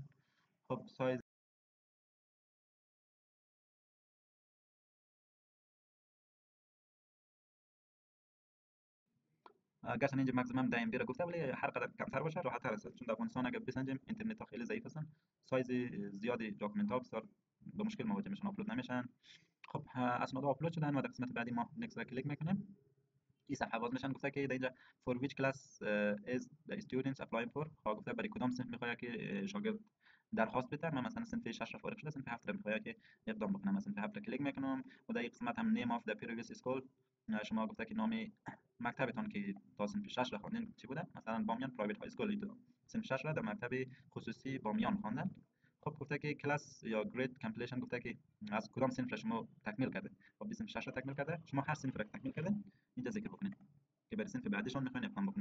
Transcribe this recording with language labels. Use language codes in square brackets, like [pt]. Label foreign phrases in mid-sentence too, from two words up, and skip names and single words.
[fa] خب سایز گرچه اینجا مکسیمم ده ام بی را گفته، ولی هر قدر کمتر باشه راحت‌تر است، چون در افغانستان اگر بسنجیم اینترنت ها خیلی ضعیف هستن، سایز زیادی داکومنت ها بسیار به مشکل مواجه میشن، آپلود نمیشن. خب اسناد آپلود شدن و در قسمت بعدی ما نکست را کلیک میکنیم. این صفحه باز میشن. گفته که در اینجا [en] for which class is the students applying for، [fa] گفته برای کدام صنف میخواد که شاگرد درخواست بده. من مثلا صنف 6 را فارغ شده، صنف 7 را میخواد که اقدام بکنم. من صنف 7 را کلیک میکنم و در این قسمت هم [en] name of the previous school، [fa] شما گفته که نام مکتبتان که تا صنف 6 را خواندین چی بوده. مثلا بامیان پرایوت های اسکول، صنف 6 را در مکتب خصوصی بامیان خواندن. خب گفته که کلاس یا [en] grade completion, [fa] گفته که از کدام صنف را شما تکمیل کرده. خب صنف 6 را تکمیل کرده. شما هر صنف را تکمیل کردین اینجا ذکر بکنین که برای صنف بعدیشون میخواین اقدام بکنین.